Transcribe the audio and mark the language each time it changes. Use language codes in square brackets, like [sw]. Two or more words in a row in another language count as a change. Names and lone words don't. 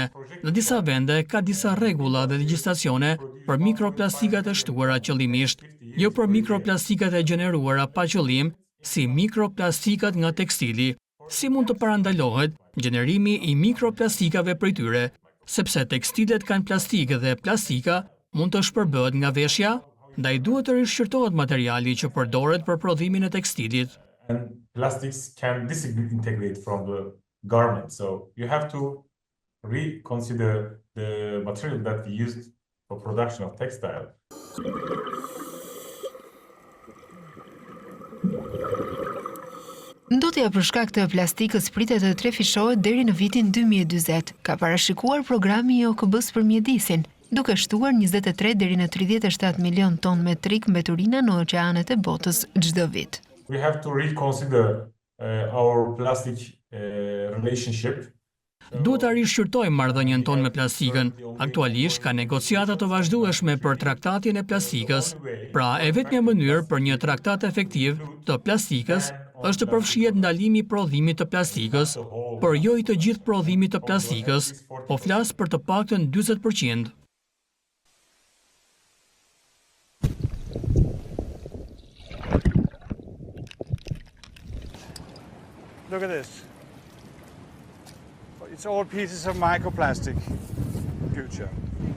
[sq] Në disa vende ka disa rregulla dhe legjislacione për mikroplastikat e shtuara qëllimisht, jo për mikroplastikat e gjeneruara pa qëllim, si mikroplastikat nga tekstili. Si mund të parandalohet gjenerimi i mikroplastikave prej tyre, sepse tekstilet kanë plastik dhe plastika mund të shpërbëhet nga veshja, ndaj duhet të rishqyrtohet materiali që përdoret për prodhimin e tekstilit. [en] And plastics can disintegrate from the garment. So you have to reconsider the material that we used for production of textile. [sq] Ndotja për shkak të plastikës pritet të trefishohet deri në vitin 2040, ka parashikuar programi i OKB-s për mjedisin, duke shtuar 23 deri në 37 milion ton metrik mbeturina në oqeanet e botës çdo vit. [en] We have to reconsider our plastic relationship. [sq] Duhet ta rishqyrtojmë marrëdhënien tonë me plastikën. Aktualisht ka negociata të vazhdueshme për traktatin e plastikës. Pra, e vetmja mënyrë për një traktat efektiv të plastikës është të përfshihet ndalimi i prodhimit të plastikës, por jo i të gjithë prodhimit të plastikës, po flas për të paktën 40%. [en] Look at this. It's all pieces of microplastic. Future.